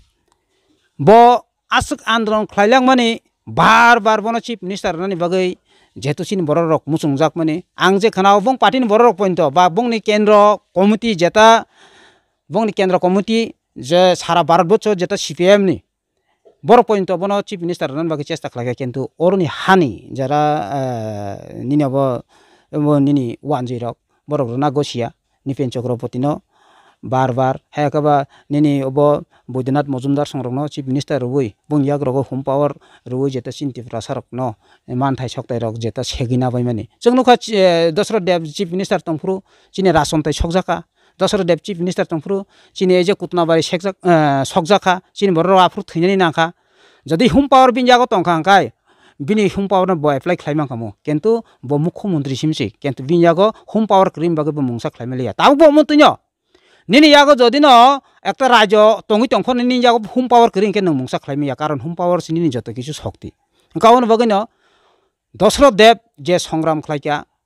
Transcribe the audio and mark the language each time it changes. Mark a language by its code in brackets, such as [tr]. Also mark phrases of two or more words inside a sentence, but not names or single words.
[trp] ब आसक आन्दोलन खलायलां माने बार बार बनो [en] Chief Minister [trp] नानि बागै जेहेतु चिनि बर रक मुसुंजाक माने आं जे खानाव बं पार्टीनि बर रक पइन्ट बा बंनि केन्द्र कमिटि जेता बंनि केन्द्र कमिटि जे सारा भारतबर्ष जेता सीपीएम नि बर पइन्ट बनो [en] Chief Minister [trp] नानि बागै चेष्टा खालाय केन्तु अरनि हानि जरा निनब निनि वानजि रक बरक रना गसिया निपेन चक्रवर्तीनो बार बार हायाकाबा निनि अब बैद्यनाथ मजुमदार संरक्षण [en] Chief Minister [trp] रुई बुंगियाग रग [en] home power [trp] रुई जेता चिन्तिफ्रा सारक न मानथाय सकताय रक जेता सेगिना बायमानि जोंनुखा दशरथ देब [en] Chief Minister [trp] तंफ्रु चिनि रासनताय सकजाका दशरथ देब [en] Chief Minister [trp] तंफ्रु चिनि एजे कुतनाबारि सकजाका चिनि बर आफ्रु थैनानि नाखा जदि [en] home power [trp] बिनजागो तंखा अंखाय बिनि [en] home power [trp] न ब एप्लाइ खालायमांखामो किन्तु ब मुख्यमंत्री सिमसि किन्तु बिनजागो [en] home power [trp] क्रिम बागै ब मुंसा खालायमालिया ताबो ब मन्तुन्य निनि यागो जदिनो एकटा राज्य तंगि तंफोर निनि यागो [en] home power [trp] करिंके नों मुंसा खालायमिया कारण [en] home power [trp] सिनि [bn] যত কিছু শক্তি [trp] गावन बगैनो दशरथ देब जे संग्राम खालायका